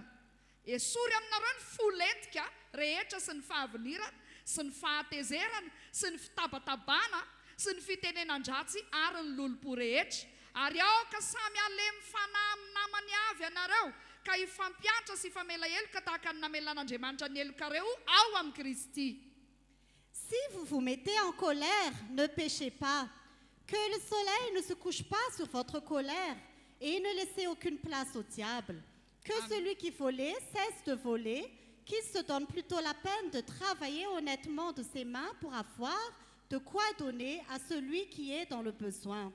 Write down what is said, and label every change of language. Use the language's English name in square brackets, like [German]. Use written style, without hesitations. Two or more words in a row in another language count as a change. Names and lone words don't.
[Malagasy] Esory aminareo ny folentika rehetra sy ny fahavinirana sy ny fahatezerana sy ny fitabatabana sy ny fitenenan-dratsy ary ny lolo-po rehetra ary aoka samy alemy fanahy amin'ny namany avy ianareo ka ifampianatra sy ifamela heloka tahaka ny namelan'Andriamanitra ny helokareo ao amin'ny Kristy. [French] Si vous vous mettez en colère, ne péchez pas. Que le soleil ne se couche pas sur votre colère et ne laissez aucune place au diable. Que celui qui volait cesse de voler, qu'il se donne plutôt la peine de travailler honnêtement de ses mains pour avoir de quoi donner à celui qui est dans le besoin.